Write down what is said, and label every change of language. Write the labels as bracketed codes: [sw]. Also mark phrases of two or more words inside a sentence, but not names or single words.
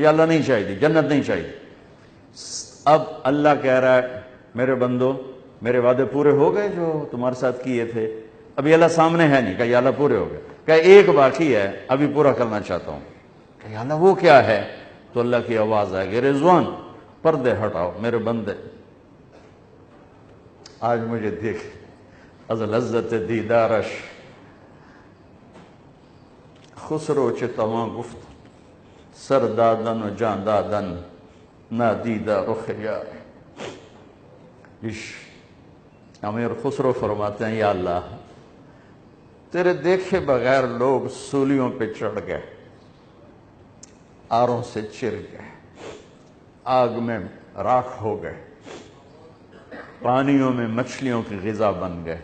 [ur] یہ اللہ نہیں چاہیے، جنت نہیں چاہیے. اب اللہ کہہ رہا ہے میرے بندو میرے وعدے پورے ہو گئے جو تمہارے ساتھ کیے تھے. ابھی اللہ سامنے ہے نہیں، کہ یا اللہ پورے ہو گئے، کہ ایک باقی ہے ابھی پورا کرنا چاہتا ہوں. کہ یا اللہ وہ کیا ہے؟ تو اللہ کی آواز آئے گی رضوان پردے ہٹاؤ میرے بندے، آج مجھے دیکھ [fa] از لذت دیدارش خسرو چتواں گفت سر دادن و جان دادن نادیدہ رخ یار. [ur] امیر خسرو فرماتے ہیں یا اللہ تیرے دیکھے بغیر لوگ سولیوں پہ چڑھ گئے، آروں سے چر گئے، آگ میں راکھ ہو گئے، پانیوں میں مچھلیوں کی غذا بن گئے.